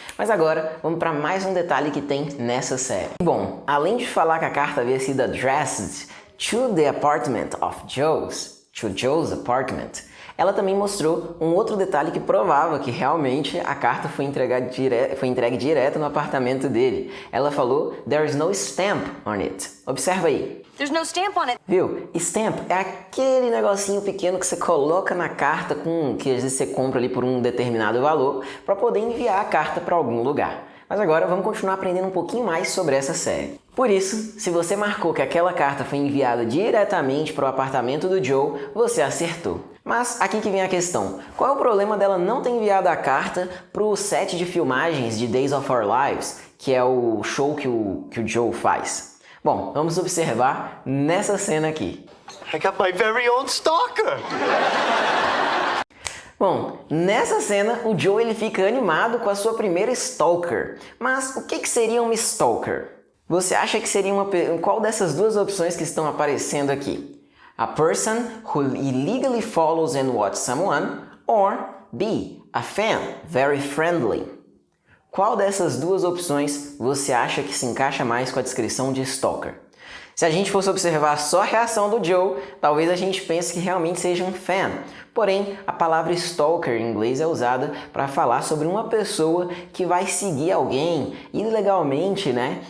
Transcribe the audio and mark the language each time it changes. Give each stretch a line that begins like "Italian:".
Portuguese: Mas agora, vamos para mais um detalhe que tem nessa série. Bom, além de falar que a carta havia sido
English: addressed to the apartment of Joe's apartment,
Portuguese: ela também mostrou um outro detalhe que provava que realmente a carta foi entregue direto no apartamento dele. Ela falou,
English: "There is no stamp on it."
Portuguese: Observa aí.
English: There's no stamp on it.
Portuguese: Viu? Stamp é aquele negocinho pequeno que você coloca na carta que às vezes você compra ali por um determinado valor para poder enviar a carta para algum lugar. Mas agora vamos continuar aprendendo um pouquinho mais sobre essa série. Por isso, se você marcou que aquela carta foi enviada diretamente para o apartamento do Joe, você acertou. Mas aqui que vem a questão. Qual é o problema dela não ter enviado a carta para o set de filmagens de Days of Our Lives, que é o show que o Joe faz? Bom, vamos observar nessa cena aqui.
English: I got my very own stalker.
Portuguese: Bom, nessa cena o Joe ele fica animado com a sua primeira stalker. Mas o que seria uma stalker? Você acha que seria qual dessas duas opções que estão aparecendo aqui?
English: A person who illegally follows and watches someone, or B, a fan, very friendly.
Portuguese: Qual dessas duas opções você acha que se encaixa mais com a descrição de stalker? Se a gente fosse observar só a reação do Joe, talvez a gente pense que realmente seja um fan. Porém, a palavra stalker em inglês é usada para falar sobre uma pessoa que vai seguir alguém ilegalmente, né?